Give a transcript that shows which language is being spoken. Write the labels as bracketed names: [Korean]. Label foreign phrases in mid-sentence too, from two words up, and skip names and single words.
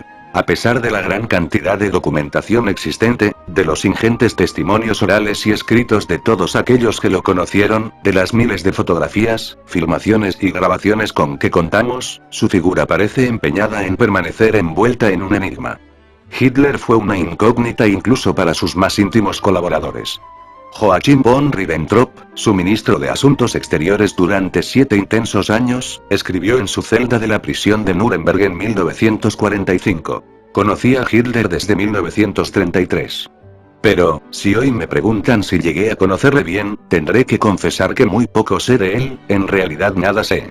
[Spanish] A pesar de la gran cantidad de documentación existente, de los ingentes testimonios orales y escritos de todos aquellos que lo conocieron, de las miles de fotografías, filmaciones y grabaciones con que contamos, su figura parece empeñada en permanecer envuelta en un enigma. Hitler fue una incógnita incluso para sus más íntimos colaboradores. Joachim von Ribbentrop, su ministro de Asuntos Exteriores durante 7 intensos años, escribió en su celda de la prisión de Nuremberg en 1945. Conocí a Hitler desde 1933. Pero, si hoy me preguntan si llegué a conocerle bien, tendré que confesar que muy poco sé de él, en realidad nada sé.